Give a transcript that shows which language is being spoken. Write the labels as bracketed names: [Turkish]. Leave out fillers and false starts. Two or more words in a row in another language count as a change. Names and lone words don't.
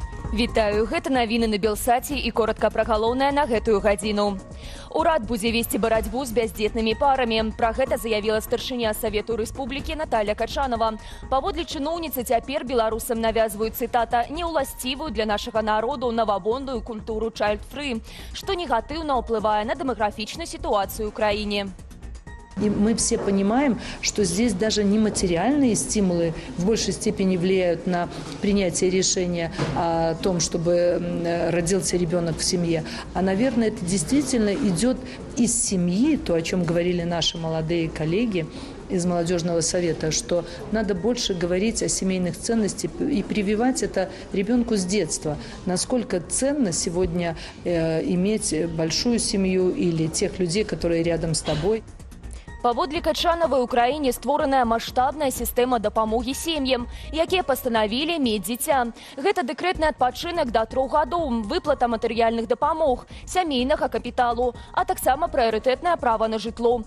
[Belarusian] Вітаю, гэта навіны на Белсаце і коротка пра галоўнае на гэтую гадзіну. Урад будзе весці барацьбу з бяздзетнымі парамі. Пра гэта заявіла старшыня Савету Рэспублікі Наталья Качанова. Паводле чыноўніцы цяпер беларусам навязваюць, цытата, неўласцівую для нашага народу навабонную культуру child-free, што негатыўна ўплывае на дэмаграфічную сітуацыю ў краіне. [Russian] И мы все понимаем, что здесь даже не материальные стимулы в большей степени влияют на принятие решения о том, чтобы родился ребенок в семье. А, наверное, это действительно идет из семьи, то, о чем говорили наши молодые коллеги из молодежного совета, что надо больше говорить о семейных ценностях и прививать это ребенку с детства. Насколько ценно сегодня иметь большую семью или тех людей, которые рядом с тобой. [Belarusian] Паводле Качановай у краіне створаная маштабная сістэма дапамогі сем'ям, якія пастанавілі мець дзіця. Гэта дэкрэтны адпачынак да 3 гадоў, выплата матэрыяльных дапамог, сямейнага капіталу, а таксама прыярытэтнае права на жытло.